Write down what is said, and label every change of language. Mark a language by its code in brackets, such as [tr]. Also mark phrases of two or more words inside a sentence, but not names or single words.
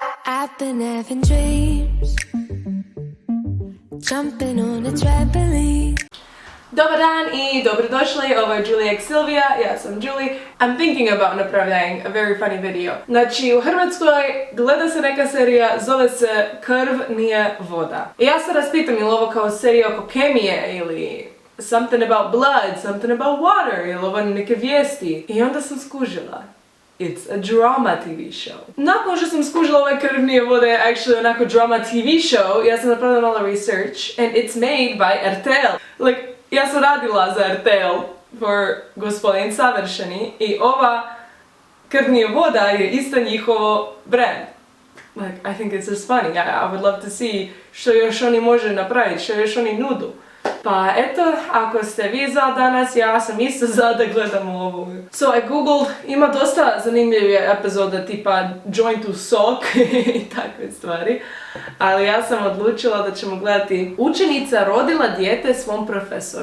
[en] I've been having dreams, jumping on a trampoline. [hr] Dobar dan i dobrodošli, ovo je Julia X Silvia, ja sam Julie. [en] I'm thinking about napravljanje a very funny video. [hr] Znači, u Hrvatskoj gleda se neka serija, zove se Krv nije voda. I ja se raspitam ili ovo kao serija oko kemije ili [en] something about blood, something about water [hr] ili ovo neke vijesti. I onda sam skužila. [en] It's a drama TV show. [hr] Nakon što sam skužila ovaj Krv nije voda je actually onako [en] drama TV show, [hr] ja sam napravila malo [en] research and it's made by RTL. Like, [hr] ja sam radila za RTL for Gospodin Savršeni i ova Krv nije voda je isto njihovo brand. [en] Like, I think it's just funny. I would love to see [hr] što još oni može napraviti, što još oni nudu. Pa eto, ako ste vi za danas, ja sam isto za da gledamo ovu. [en] So I googled, [hr] ima dosta zanimljivih epizoda tipa Joint to Sock i takve stvari. Ali ja sam odlučila da ćemo gledati učenica rodila dijete svom profesoru.